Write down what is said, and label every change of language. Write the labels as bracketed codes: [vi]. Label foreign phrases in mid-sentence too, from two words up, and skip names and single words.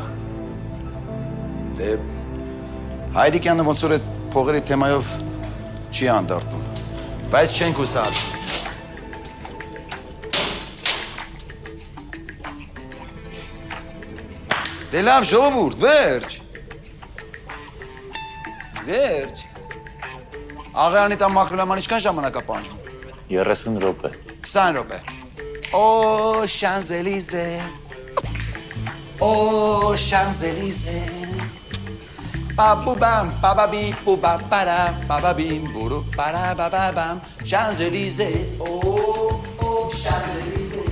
[hy] Դե Հայրիկյանը ոնց որ այդ փողերի թեմայով չի անդարտվում, բայց չենք հուսահատվում։ Դե լավ ժողովուրդ, վերջ։ Վերջ։ Աղայանի տան մաքրելաման ինչքան ժամանակ է պահանջվում։ 30 րոպե։ 20 րոպե։ Օ, Շանզելիզե։ Oh, Champs-Élysées. Ba-boo-bam, ba-ba-bee, boo-ba-ba-da, ba-ba-beem, boo-doo, ba-da-ba-ba-bam. [fr] Champs-Élysées. Oh, oh, Champs-Élysées.